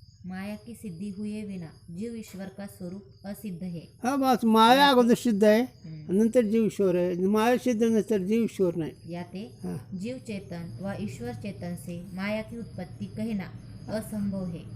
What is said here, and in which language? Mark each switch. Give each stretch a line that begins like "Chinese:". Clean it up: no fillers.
Hindi: माया की सिद्धि हुए बिना जीव ईश्वर का स्वरूप असिद्ध है.
Marathi: हा बस माया अगोदर सिद्ध आहे नंतर जीव ईश्वर आहे. माया सिद्ध नंतर जीव ईश्वर नाही.
Hindi: याते हाँ. जीव चेतन व ईश्वर चेतन से माया की उत्पत्ति कहना असंभव है.